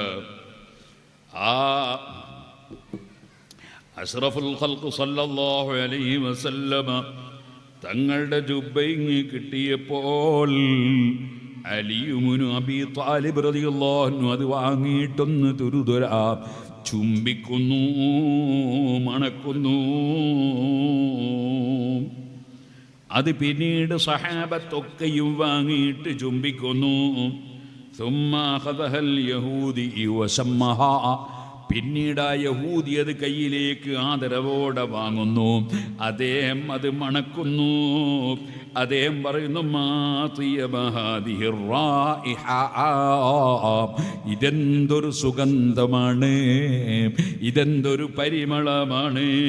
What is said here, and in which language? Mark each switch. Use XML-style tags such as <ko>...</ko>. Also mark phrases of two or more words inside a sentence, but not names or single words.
<ml>ആ</ml> <ar>أشرف الخلق صلى الله عليه وسلم</ar> <ml>തങ്ങളുടെ ജുബ്ബ ഇങ്ങ് കിട്ടിയപ്പോൾ അലിയുബ്നു അബീ ത്വാലിബ്</ml> <ar>رضي الله عنه</ar> <ml>അത് വാങ്ങിയിട്ടൊന്ന് തുരുതുരാ ചുംബിക്കുന്നു, മണക്കുന്നു. അത് പിന്നീട് സഹാബത്തൊക്കെയും വാങ്ങിയിട്ട് ചുംബിക്കുന്നു.</ml> <ar>ثم أخذها اليهودي وسمها,</ar> <ml>പിന്നീട് ആ യഹൂദി അത് കയ്യിലേക്ക് ആദരവോടെ വാങ്ങുന്നു. അദ്ദേഹം അത് മണക്കുന്നു. അദ്ദേഹം പറയുന്നു, ഇതെന്തൊരു സുഗന്ധമാണ്, ഇതെന്തൊരു പരിമളമാണ്.</ml>